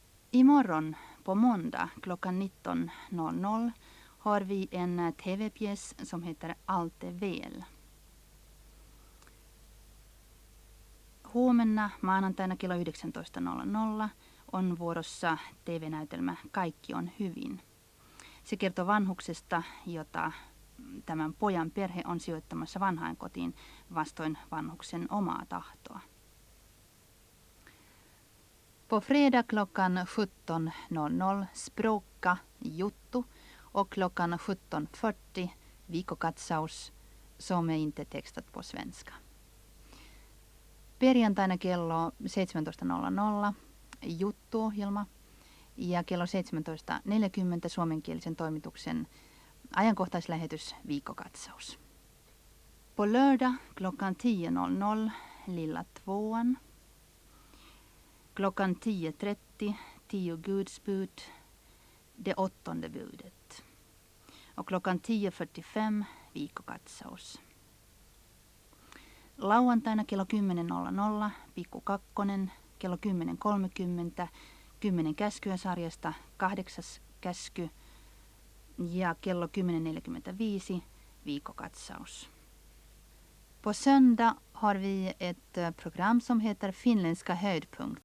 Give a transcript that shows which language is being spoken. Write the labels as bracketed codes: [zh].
[sv] Imorgon på måndag klockan 19.00 har vi en tv-pjäs som heter Allt är väl. [fi] Huomenna maanantaina kello 19.00 on vuorossa TV-näytelmä Kaikki on hyvin. Se kertoo vanhuksesta, jota tämän pojan perhe on sijoittamassa vanhainkotiin vastoin vanhuksen omaa tahtoa. [sv] På fredag klockan 17.00 Språka juttu och klockan 17.40 viikkokatsaus som är inte textat på svenska. [fi] Perjantaina kello 17.00 juttuohjelma ja kello 17.40 suomenkielisen toimituksen ajankohtaislähetys viikkokatsaus. [sv] På lördag klockan 10.00 Lilla tvåan. Klockan 10.30 10 gudsbud, det 8:e budet. Och klockan 10.45 [fi] viikkokatsaus. Lauantaina kello 10.00 Pikku kakkonen, kello 10.30 10 käskyä sarjasta 8. käsky ja kello 10.45 viikkokatsaus. [sv] På söndag har vi ett program som heter Finländska höjdpunkt.